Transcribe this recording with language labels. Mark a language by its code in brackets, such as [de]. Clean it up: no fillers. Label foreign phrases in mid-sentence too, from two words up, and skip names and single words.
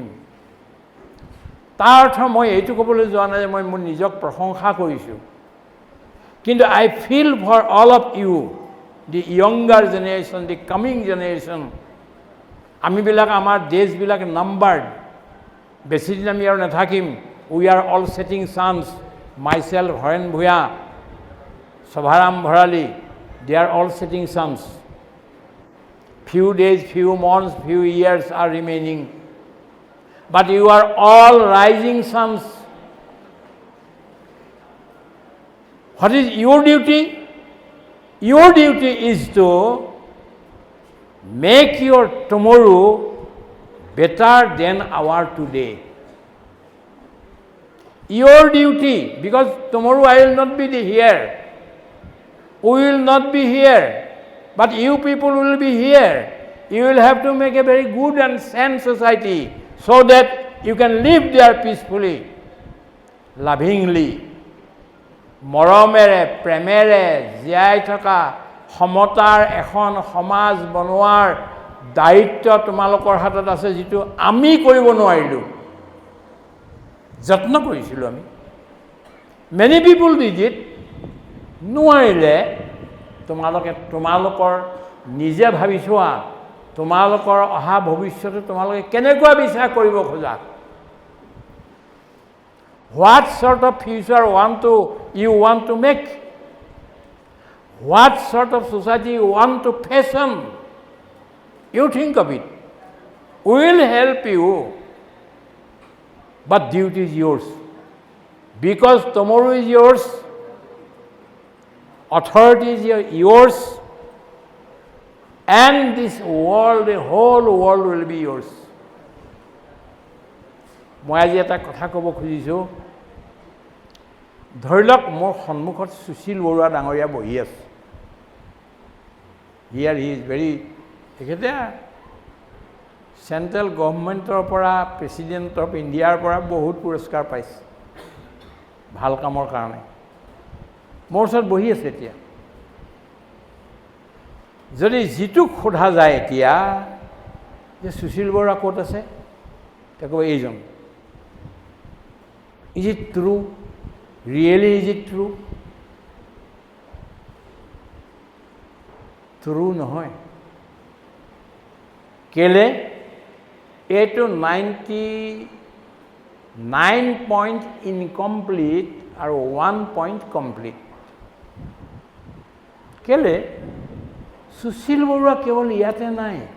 [as] তাৰ অৰ্থ মই এইটো ক'বলৈ যোৱা নাই যে মই মোৰ নিজক প্ৰশংসা কৰিছোঁ, কিন্তু [en] I feel for all of you, the younger generation, the coming generation. [as] আমিবিলাক, আমাৰ দেশবিলাক নাম্বাৰ্ড, বেছিদিন আমি আৰু নাথাকিম। [en] We are all setting suns, myself, Haren Bhuyan, Sobharam Bharali, they are all setting suns. few days, few months, few years are remaining, but you are all rising suns. What is your duty? Your duty is to make your tomorrow better than our today. Your duty, because tomorrow I will not be here. We will not be here. But you people will be here. You will have to make a very good and sane society so that you can live there peacefully, lovingly. [as] মৰমেৰে, প্ৰেমেৰে জীয়াই থকা সমতাৰ এখন সমাজ বনোৱাৰ দায়িত্ব তোমালোকৰ হাতত আছে, যিটো আমি কৰিব নোৱাৰিলোঁ। যত্ন কৰিছিলোঁ আমি, [en] many people did it, [as] নোৱাৰিলে। তোমালোকৰ নিজে ভাবি চোৱা, তোমালোকৰ অহা ভৱিষ্যতে তোমালোকে কেনেকুৱা বিশ্বাস কৰিব খোজা। [en] What sort of future you want to make? What sort of society you want to fashion? You think of it. We will help you, but duty is yours. Because tomorrow is yours, authority is yours, and this world, the whole world will be yours. [as] মই আজি এটা কথা ক'ব খুজিছোঁ। ধৰি লওক মোৰ সন্মুখত সুশীল বৰুৱা ডাঙৰীয়া বহি আছে। [en] here he is very, [as] তেখেতে [en] central government [as] পৰা, [en] president of India [as] পৰা বহুত পুৰস্কাৰ পাইছে ভাল কামৰ কাৰণে। মোৰ ওচৰত বহি আছে এতিয়া। যদি যিটোক সোধা যায় এতিয়া যে সুশীল বৰুৱা ক'ত আছে, তেওঁ ক'ব এইজন। [en] Is it true? Really, is it true? [as] True নহয়। কেলে? এইটো 99 [en] point incomplete [as] আৰু 1 [en] point complete. [as] কেলে? সুশীল বৰুৱা কেৱল ইয়াতে নাই।